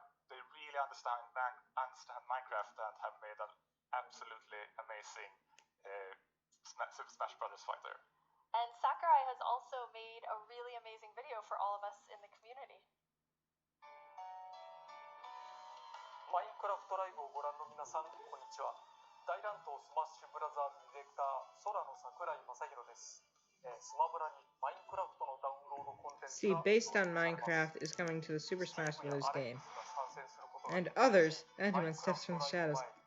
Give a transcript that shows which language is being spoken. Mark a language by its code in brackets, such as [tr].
[en] They really understand Minecraft and have made an absolutely amazing Super Smash Brothers fighter. And Sakurai has also made a really amazing video for all of us in the community. [ja] マインクラフトライブをご覧の皆さん、こんにちは。大乱闘スマッシュブラザーズディレクター、空の桜井正宏です。スマブラにマインクラフトのダウンロードコンテンツ [en] See, based on Minecraft is coming to the Super Smash Bros. Game. And others, Enderman steps from the shadows.